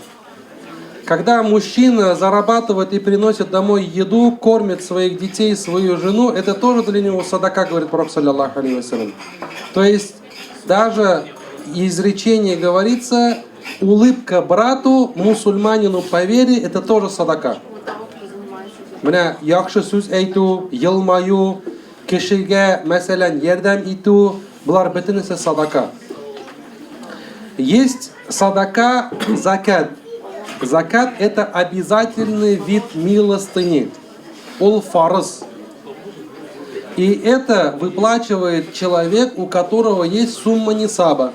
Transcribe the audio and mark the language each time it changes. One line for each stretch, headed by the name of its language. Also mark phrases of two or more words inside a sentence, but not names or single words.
Russian: Когда мужчина зарабатывает и приносит домой еду, кормит своих детей, свою жену, это тоже для него садака, говорит Пророк
Arabic: صلى الله عليه وسلم.
Russian: То есть даже изречение говорится: улыбка брату, мусульманину по вере, это тоже садака.
Tatar: Менә яхшы сүз әйтү, елмаю, кешегә мәсәлән ярдәм итү, булар бөтенесе садака.
Russian: Есть садака закат. Закат — это обязательный вид милостыни.
Tatar: Ол фарыз.
Russian: И это выплачивает человек, у которого есть сумма нисаба.